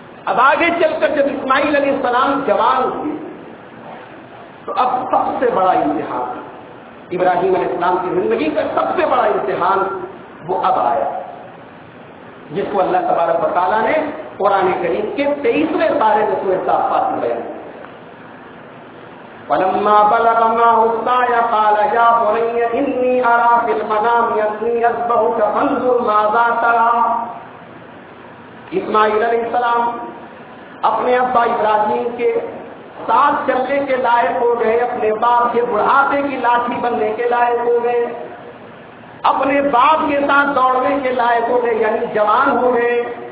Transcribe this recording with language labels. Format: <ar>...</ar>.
<ur>اب آگے چل کر جب اسماعیل علیہ السلام جوان ہوئے تو اب سب سے بڑا امتحان, ابراہیم علیہ السلام کی زندگی کا سب سے بڑا امتحان وہ اب آیا, جس کو اللہ تبارک و تعالیٰ نے قرآن کریم کے 23 پارے میں سورۃ صافات میں بیان کیا.</ur> <ar>فلما بلغ معه السعي قال يا بني إني أرى في المنام أني أذبحك فانظر ماذا ترى.</ar> <ur>اسماعیل علیہ السلام اپنے ابا ابراہیم کے ساتھ چلنے کے لائق ہو گئے, اپنے باپ کے بڑھاپے کی لاٹھی بننے کے لائق ہو گئے, اپنے باپ کے ساتھ دوڑنے کے لائق ہو گئے, یعنی جوان ہو گئے.</ur>